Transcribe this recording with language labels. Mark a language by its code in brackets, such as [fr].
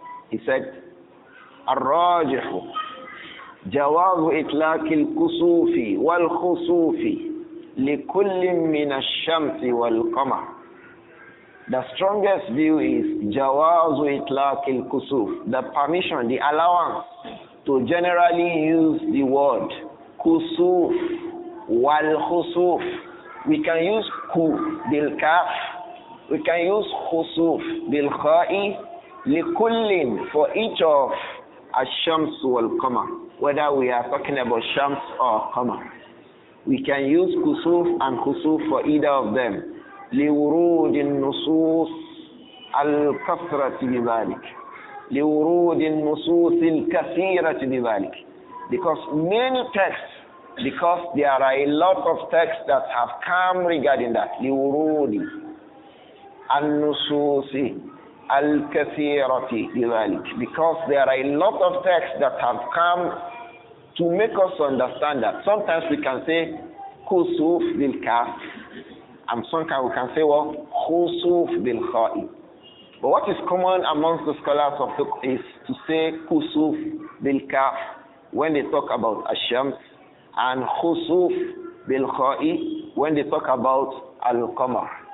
[en] He said, [ar] الراجح جواز إطلاق الكسوف والخسوف لكل من الشمس والقمر. [en] The strongest view is [ar] جواز إطلاق الكسوف, [en] the permission, the allowance to generally use the word Khusoof wal Khusoof. We can use Ku bil Kaf. We can use Khusoof bil Kha'i likullin for each of Ash-Shams wal Qamar. Whether we are talking about Shams or Qamar. We can use Khusoof and Khusoof for either of them. [ar] لورود النصوص الكثرة بذلك. لورود النصوص الكثيرة بذلك. [en] Because many texts, because there are a lot of texts that have come regarding that. [ar] لورود النصوص الكثيرة بذلك. [en] Because there are a lot of texts that have come to make us understand that. Sometimes we can say Khusoof bil Kaf. And sometimes we can say, well, Khusoof bil Kha'i. But what is common amongst the scholars of fiqh is to say Khusoof bil Kaf when they talk about Ash-Shams, and Khusoof bil Kha'i when they talk about Al-Qamar.